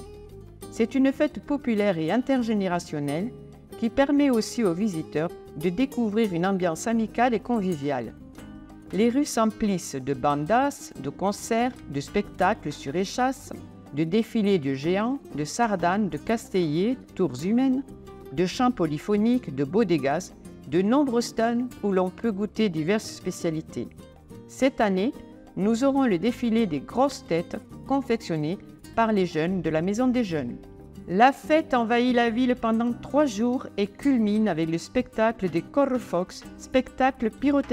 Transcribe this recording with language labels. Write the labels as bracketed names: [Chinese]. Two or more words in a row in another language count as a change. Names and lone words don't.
[French] C'est une fête populaire et intergénérationnelle qui permet aussi aux visiteurs de découvrir une ambiance amicale et conviviale. Les rues s'emplissent de bandas, de concerts, de spectacles sur échasses, de défilés de géants, de sardanes, de castellers, tours humaines, de chants polyphoniques, de bodegas, de nombreux stands où l'on peut goûter diverses spécialités. Cette année, nous aurons le défilé des grosses têtes confectionnées par les jeunes de la Maison des Jeunes. La fête envahit la ville pendant 3 jours et culmine avec le spectacle des correfocs, spectacle pyrotechnique.